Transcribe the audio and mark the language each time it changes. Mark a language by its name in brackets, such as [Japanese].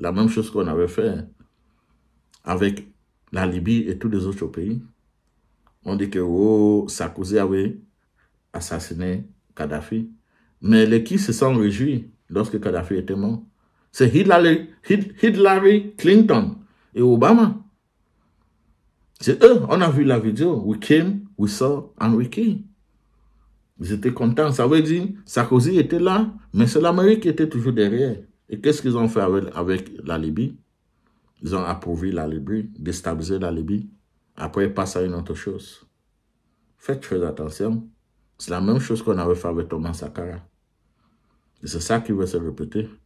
[French] La même chose qu'on avait fait avec la Libye et tous les autres pays. On dit que Sarkozy avait assassiné Kadhafi. Mais les qui se sont réjouis lorsque Kadhafi était mort? C'est Hillary Clinton et Obama. C'est eux. On a vu la vidéo. [English] We came, we saw, and we came. [French] Ils étaient contents. Ça veut dire Sarkozy était là, mais c'est l'Amérique qui était toujours derrière. Et qu'est-ce qu'ils ont fait avec la Libye? Ils ont approuvé la Libye, déstabilisé la Libye. Après, ils passent à une autre chose. Faites très attention. C'est la même chose qu'on avait fait avec Thomas Sankara. Et c'est ça qui va se répéter.